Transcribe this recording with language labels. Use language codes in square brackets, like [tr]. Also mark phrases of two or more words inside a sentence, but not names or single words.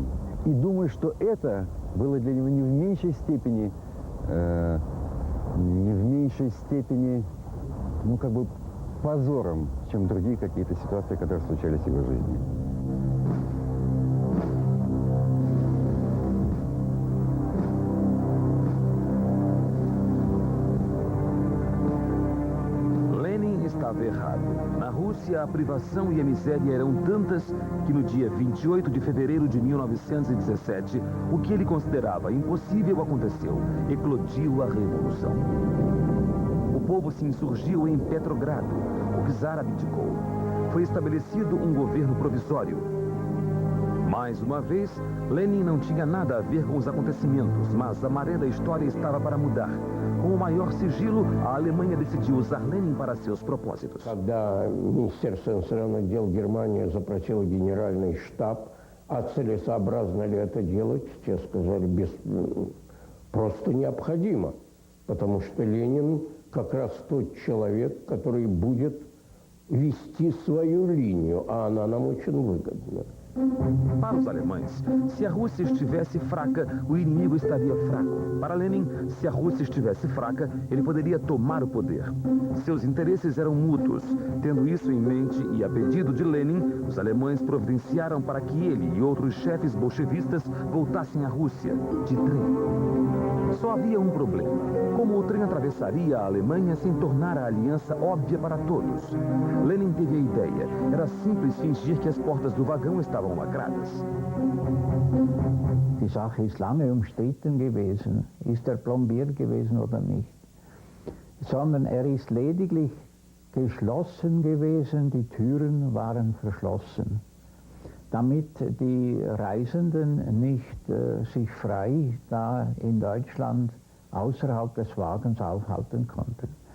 [ru] И думаю, что это было для него не в меньшей степени, позором, чем другие какие-то ситуации, которые случались в его жизни. [pt] Lenin estava errado. Na Rússia, a privação e a miséria eram tantas que no dia 28 de fevereiro de 1917, o que ele considerava impossível aconteceu. Eclodiu a revolução. O povo se insurgiu em Petrogrado. O czar abdicou. Foi estabelecido um governo provisório. Mais uma vez, Lenin não tinha nada a ver com os acontecimentos, mas a maré da história estava para mudar. Com o maior sigilo, a Alemanha decidiu usar Lenin para seus propósitos. [ru] Когда Министерство иностранных дел Германии запросило генеральный штаб, а целесообразно ли это делать, те сказали, просто необходимо, потому что Ленин как раз тот человек, который будет вести свою линию, а она нам очень выгодна. [pt] Para os alemães, se a Rússia estivesse fraca, o inimigo estaria fraco. Para Lenin, se a Rússia estivesse fraca, ele poderia tomar o poder. Seus interesses eram mútuos. Tendo isso em mente e a pedido de Lenin, os alemães providenciaram para que ele e outros chefes bolchevistas voltassem à Rússia, de trem. Só havia um problema. Como o trem atravessaria a Alemanha sem tornar a aliança óbvia para todos? Lenin teve a ideia. Era simples fingir que as portas do vagão estavam lacradas. [de] Die Sache ist lange umstritten gewesen. Ist er plombiert gewesen oder nicht? Sondern er ist lediglich geschlossen gewesen, die Türen waren verschlossen, damit die Reisenden nicht sich frei da in Deutschland außerhalb des Wagens aufhalten konnten.